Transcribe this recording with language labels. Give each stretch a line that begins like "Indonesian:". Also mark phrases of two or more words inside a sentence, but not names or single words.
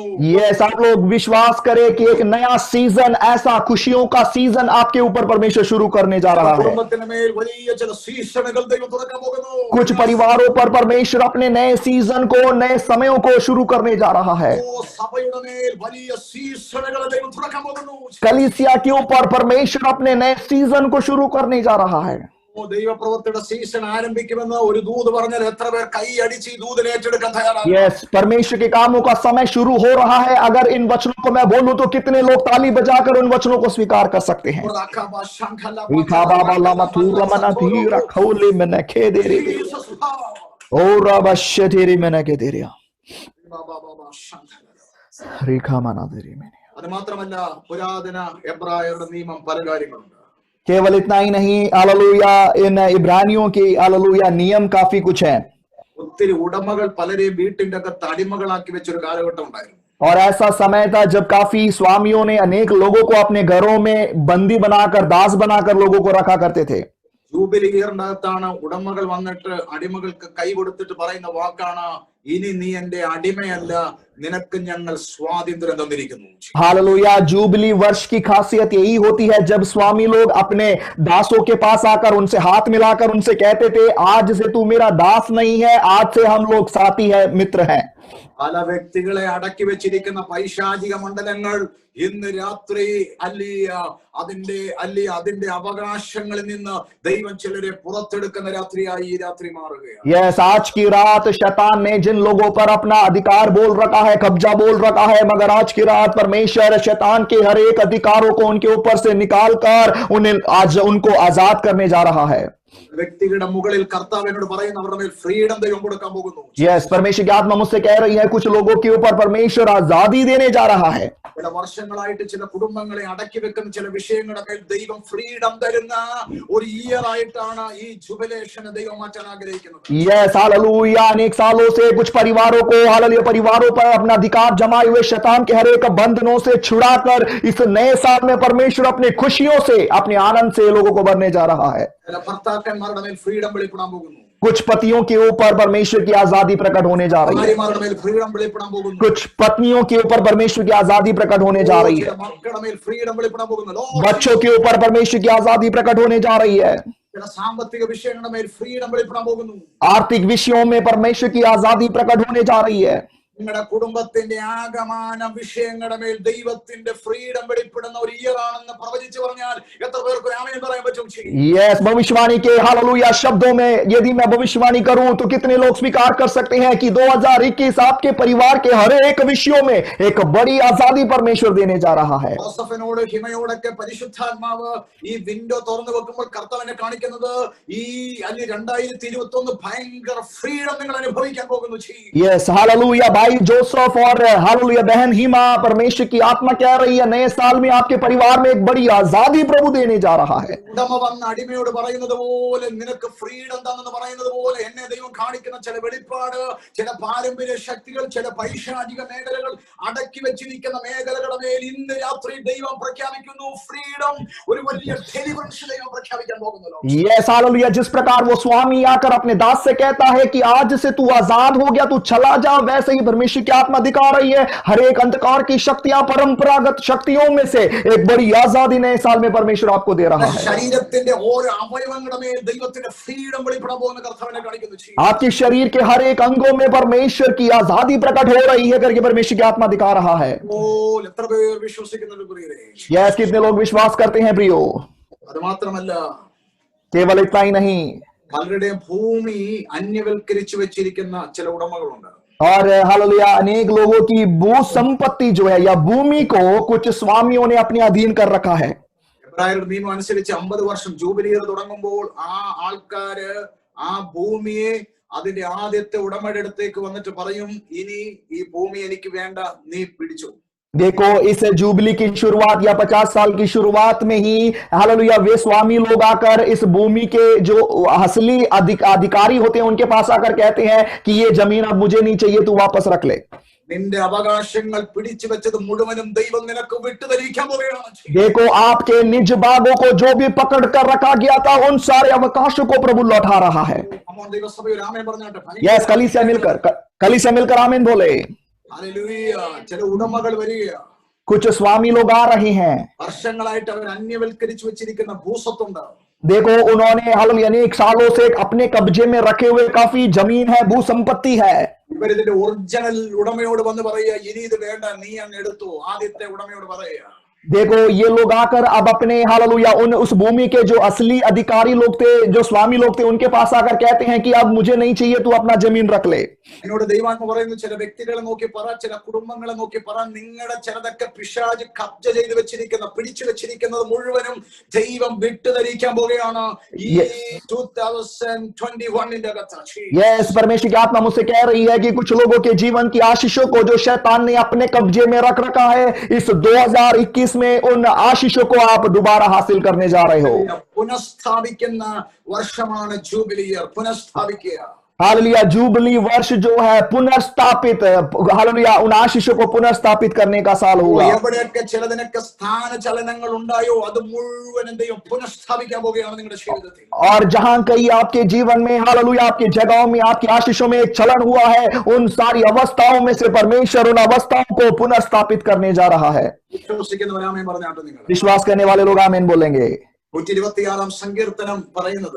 Hindi: यस, आप लोग विश्वास करें कि एक नया सीजन, ऐसा खुशियों का सीजन आपके ऊपर परमेश्वर शुरू करने जा रहा है।
Malayalam: കുടുംബത്തിന് മേൽ വലിയ ചില സീസണുകൾ ദൈവം തുറക്കാൻ പോകുന്നു.
Hindi: कुछ परिवारों पर परमेश्वर अपने नए सीजन को, नए समयों को शुरू करने जा रहा है।
Malayalam: സഭയുടെ മേൽ വലിയ സീസണുകൾ ദൈവം തുറക്കാൻ പോകുന്നു.
Hindi: कलीसिया के ऊपर परमेश्वर अपने नए सीजन को शुरू करने जा रहा है।
Malayalam: ദൈവപ്രവൃത്തിയുടെ സീസൺ ആരംഭിക്കുമെന്ന് ഒരു ദൂത് പറഞ്ഞാൽ എത്ര പേർ കൈയടിച്ച് ഈ ദൂതിനെ ഏറ്റെടുക്കാൻ തയ്യാറാണ്?
Hindi: यस, परमेश्वर के कामों का समय शुरू हो रहा है। अगर इन वचनों को मैं बोलूं तो कितने लोग ताली बजाकर उन वचनों को स्वीकार कर सकते हैं?
Malayalam: അത് മാത്രമല്ല, പുരാതന എബ്രായരുടെ നിയമം പല കാര്യങ്ങളുണ്ട്.
Hindi: केवल इतना ही नहीं, हालेलुया, इन इब्रानियों के हालेलुया नियम काफी कुछ है।
Malayalam: ഒത്തിരി ഉടമകൾ പലരെയും വീട്ടിന്റെ അകത്ത് അടിമകളാക്കി വെച്ചൊരു കാലഘട്ടം ഉണ്ടായിരുന്നു.
Hindi: और ऐसा समय था जब काफी स्वामियों ने अनेक लोगों को अपने घरों में बंदी बनाकर, दास बनाकर लोगों को रखा करते थे।
Malayalam: ജൂബിലി ഇയറിന്റെ അകത്താണ് ഉടമകൾ വന്നിട്ട് അടിമകൾക്ക് കൈ കൊടുത്തിട്ട് പറയുന്ന വാക്കാണ്, ഇനി നീ എന്റെ അടിമയല്ല, നിനക്ക് ഞങ്ങൾ സ്വാതന്ത്ര്യം തന്നിരിക്കുന്നു.
Hindi: हालेलुया, जुबली वर्ष की खासियत यही होती है जब स्वामी लोग अपने दासों के पास आकर उनसे हाथ मिलाकर उनसे कहते थे, आज से तू मेरा दास नहीं है, आज से हम लोग साथी है, मित्र हैं।
Malayalam: പല വ്യക്തികളെ അടക്കി വെച്ചിരിക്കുന്ന പൈശാചിക മണ്ഡലങ്ങൾ ഇന്ന് രാത്രി അതിന്റെ അവകാശങ്ങളിൽ നിന്ന് ദൈവം ചിലരെ പുറത്തെടുക്കുന്ന രാത്രിയായി ഈ രാത്രി മാറുകയാണ്.
Hindi: यस, आज की रात शैतान ने जिन लोगों पर अपना अधिकार बोल रखा है, कब्जा बोल रखा है, मगर आज की रात परमेश्वर शैतान के हर एक अधिकारों को उनके ऊपर से निकाल कर उनको आजाद करने जा रहा है।
Malayalam: വ്യക്തികളുടെ മുകളിൽ കർത്താവിനോട് പറയുന്ന അവരുടെ മേൽ ഫ്രീഡം ദൈവം കൊടുക്കാൻ പോകുന്നു.
Hindi: यस, परमेश्वर की आत्मा मुझसे कह रही है, कुछ लोगों के ऊपर परमेश्वर आजादी देने जा रहा है।
Malayalam: ചില വർഷങ്ങളായിട്ട് ചില കുടുംബങ്ങളെ അടക്കി വെക്കുന്ന ചില വിഷയങ്ങളുടെ മേൽ ദൈവം ഫ്രീഡം തരുന്ന ഒരു ഇയർ ആയിട്ടാണ് ഈ ജുബിലേഷനെ ദൈവം മാറ്റാൻ ആഗ്രഹിക്കുന്നത്.
Hindi: यस, हालेलुया, अनेक सालों से कुछ परिवारों को, हालेलुया, परिवारों पर अपना अधिकार जमाए हुए शैतान के हर एक बंधनों से छुड़ाकर इस नए साल में परमेश्वर अपनी खुशियों से, अपने आनंद से लोगों को भरने जा रहा है।
Malayalam: ചില ഭർത്താക്കന്മാരുടെ മേൽ ഫ്രീഡം വെളിപ്പെടാൻ പോകുന്നു.
Hindi: कुछ पतियों के ऊपर परमेश्वर की आजादी प्रकट होने जा रही है।
Malayalam: ഭാര്യമാരുടെ മേൽ ഫ്രീഡം വെളിപ്പെടാൻ പോകുന്നു.
Hindi: कुछ पत्नियों के ऊपर परमेश्वर की आजादी प्रकट होने जा रही है।
Malayalam: മക്കളുടെ മേൽ ഫ്രീഡം വെളിപ്പെടാൻ പോകുന്നു.
Hindi: बच्चों के ऊपर परमेश्वर की आजादी प्रकट होने जा रही है।
Malayalam: ചില സാമ്പത്തിക വിഷയങ്ങളുടെ മേൽ ഫ്രീഡം വെളിപ്പെടാൻ പോകുന്നു.
Hindi: आर्थिक विषयों में परमेश्वर की आजादी प्रकट होने जा रही है।
Malayalam: നിങ്ങളുടെ കുടുംബത്തിന്റെ ആകമാന വിഷയങ്ങളുടെ മേൽ ദൈവത്തിന്റെ ഫ്രീഡം വെളിപ്പെടുന്ന ഒരു ഇയർ ആണെന്ന് പ്രവചിച്ചു പറഞ്ഞാൽ എത്ര പേർക്ക് ആമേൻ പറയാൻ പറ്റും?
Hindi: यस, भविष्यवाणी के हालेलुया शब्दों में यदि मैं भविष्यवाणी करूं तो कितने लोग स्वीकार कर सकते हैं कि 2021 आपके परिवार के हर एक विषयों में एक बड़ी आजादी परमेश्वर देने जा रहा है।
Malayalam: ജോസഫിനോട് ഹിമയോടൊക്കെ പരിശുദ്ധാത്മാവ് ഈ വിൻഡോ തുറന്നു വെക്കുമ്പോൾ കർത്താവിനെ കാണിക്കുന്നത് ഈ അല്ലെ 2021 ഭയങ്കര ഫ്രീഡം നിങ്ങൾ അനുഭവിക്കാൻ പോകുന്നു.
Hindi: यस, हालेलुया। भाई जोसेफ और हालेलुया बहन हिमा, परमेश्वर की आत्मा कह रही है नए साल में आपके परिवार में एक बड़ी आजादी प्रभु देने जा रहा है।
Malayalam: ഉടമ വന്ന അടിമയോട് പറയുന്നത് പോലെ നിനക്ക് ഫ്രീഡം തന്നെന്ന് പറയുന്നത് പോലെ എന്നെ ദൈവം കാണിക്കുന്ന ചില വെളിപ്പാട്, ചില പാരമ്പര്യ ശക്തികൾ, ചില പൈശാചിക മേഖലകൾ, അടക്കി വെച്ചിരിക്കുന്ന മേഖലകളുടെ മേൽ ഇന്ന് രാത്രി ദൈവം പ്രഖ്യാപിക്കുന്നു ഫ്രീഡം. ഒരു വലിയ ഡെലിവറൻസ് ദൈവം പ്രഖ്യാപിക്കാൻ പോകുന്നു.
Hindi: यस, हालेलुया। जिस प्रकार वो स्वामी आकर अपने दास से कहता है कि आज से तू आजाद हो गया, तू चला जा, वैसे ही परमेश्वर की आत्मा दिखा रही है हर एक अंधकार की शक्तियां, परंपरागत शक्तियों में से एक बड़ी आजादी नए साल में परमेश्वर आपको दे रहा है।
Malayalam: ശരീരത്തിന്റെ ഓരോ അവയവങ്ങളുടെ മേൽ ദൈവത്തിന്റെ ഫ്രീഡം വെളിപ്പെടാൻ പോകുന്ന കർത്താവിനെ കാണിക്കുന്നു.
Hindi: आपके शरीर के हर एक अंगों में परमेश्वर की आजादी प्रकट हो रही है करके परमेश्वर की आत्मा दिखा रहा है।
Malayalam: എത്ര പേർ വിശ്വസിക്കുന്നുണ്ട് പ്രിയരേ?
Hindi: यस, कितने लोग विश्वास करते हैं प्रियो?
Malayalam: അത് മാത്രമല്ല,
Hindi: केवल इतना ही नहीं,
Malayalam: പലരുടെയും ഭൂമി അന്യവൽക്കരിച്ചു വെച്ചിരിക്കുന്ന ചില ഉടമകളുണ്ട്.
Hindi: और हालेलुया अनेक लोगों की भू संपत्ति जो है या भूमि को कुछ स्वामियों ने अपने अधीन कर रखा है।
Malayalam: എബ്രായരുടെ നിയമം അനുസരിച്ച് 50 വർഷം ജൂബിലി ഇയർ തുടങ്ങുമ്പോൾ ആ ആൾക്കാര് ആ ഭൂമിയെ അതിന്റെ ആദ്യത്തെ ഉടമയുടെ അടുത്തേക്ക് വന്നിട്ട് പറയും, ഇനി ഈ ഭൂമി എനിക്ക് വേണ്ട, നീ പിടിച്ചു.
Hindi: देखो, इस जुबली की शुरुआत या 50 साल की शुरुआत में ही हालेलुया वे स्वामी लोग आकर इस भूमि के जो असली अधिकारी होते हैं उनके पास आकर कहते हैं कि ये जमीन अब मुझे नहीं चाहिए, तू वापस रख ले।
Malayalam: നിന്റെ അവകാശങ്ങൾ പിടിച്ചു വെച്ചത് മുഴുവനും ദൈവം നിനക്ക് വിട്ടുതരിക്കാൻ പോവുകയാണ്.
Hindi: देखो, आपके निज भागों को जो भी पकड़ कर रखा गया था उन सारे अवकाशों को प्रभु लौटा रहा है।
Malayalam: ദൈവസഭയിൽ ആമേൻ പറഞ്ഞാട്ടെ.
Hindi: यस, कली से मिलकर आमीन बोले।
Malayalam: ഹല്ലേലൂയ. ചില ഉടമകൾ വരിക,
Hindi: कुछ स्वामी लोग आ रहे हैं,
Malayalam: വർഷങ്ങളായിട്ട് അവർ അന്യവൽക്കരിച്ചു വെച്ചിരിക്കുന്ന ഭൂസ്വത്തുണ്ട്.
Hindi: देखो उन्होंने हालेलुया अनेक सालों से अपने कब्जे में रखे हुए काफी जमीन है, भू संपत्ति है।
Malayalam: ഇവരിതിന്റെ ഒറിജിനൽ ഉടമയോട് വന്ന് പറയുക, ഇനി ഇത് വേണ്ട, നീ അങ്ങ് എടുത്തു. ആദ്യത്തെ ഉടമയോട് പറയുക.
Hindi: देखो, ये लोग आकर अब अपने हालेलुया उस भूमि के जो असली अधिकारी लोग थे, जो स्वामी लोग थे, उनके पास आकर कहते हैं कि अब मुझे नहीं चाहिए, तू अपना जमीन रख ले।
Malayalam: എന്നോട് ദൈവാത്മ പറയുന്നു, ചില വ്യക്തികളെ നോക്കി പറ, ചില കുടുംബങ്ങളെ നോക്കി പറ, നിങ്ങളുടെ ചിലതൊക്കെ പിശാച് കബ്ജ ചെയ്ത് വെച്ചിരിക്കുന്ന, പിടിച്ചു വെച്ചിരിക്കുന്നത് മുഴുവനും ദൈവം വിട്ടുതരിക്കാൻ പോവുകയാണ് ഈ 2021 അകത്ത്.
Hindi: यस, परमेश्वर की आत्मा मुझसे कह रही है कि कुछ लोगों के जीवन की आशीषों को जो शैतान ने अपने कब्जे में रख रखा है, इस 2021 में उन आशीषों को आप दोबारा हासिल करने जा रहे हो।
Malayalam: പുനഃസ്ഥാപിക്കുന്ന വർഷമാണ് ജൂബിലി ഇയർ. പുനഃസ്ഥാപിക്കുക.
Hindi: हालेलुया, जुबली वर्ष जो है पुनर्स्थापित, हालेलुया उन आशीषों को पुनर्स्थापित करने का साल होगा।
Malayalam: എവിടെയൊക്കെ ചിലതിനൊക്കെ സ്ഥാനചലനങ്ങൾ ഉണ്ടായോ അത് മുഴുവനും ദൈവം പുനഃസ്ഥാപിക്കാൻ പോവുകയാണ് നിങ്ങളുടെ ജീവിതത്തിൽ.
Hindi: और जहां कहीं आपके जीवन में हालेलुया आपके जगहों में आपकी आशीषों में एक चलन हुआ है, उन सारी अवस्थाओं में से परमेश्वर उन अवस्थाओं को पुनर्स्थापित करने जा रहा है।
Malayalam: വിശ്വസിക്കുന്നവർ ആമേൻ പറഞ്ഞാട്ടെ. നിങ്ങൾ
Hindi: विश्वास करने वाले लोग आमीन बोलेंगे।
Malayalam: 126 സങ്കീർത്തനം പറയുന്നത്,